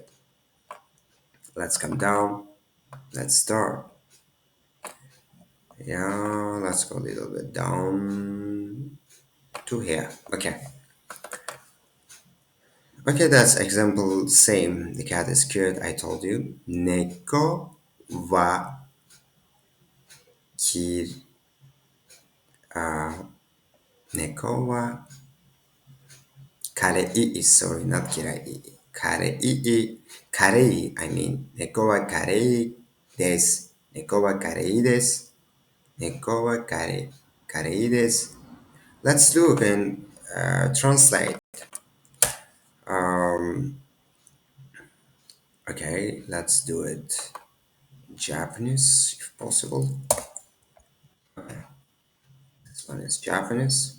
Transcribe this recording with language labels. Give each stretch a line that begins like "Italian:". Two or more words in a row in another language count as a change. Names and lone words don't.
English: Let's come down. Let's start. Yeah, let's go a little bit down to here. Okay. Okay, that's example same. The cat is cute, I told you.
Japanese: Neko wa ki Neko wa karei
English: is, sorry, not
Japanese: kirai.
English: Karei, I mean.
Japanese: Neko wa karei desu. Neko wa karei desu. Neko wa karei desu.
English: Let's look and translate. Um, okay, let's do it Japanese if possible. This one is Japanese.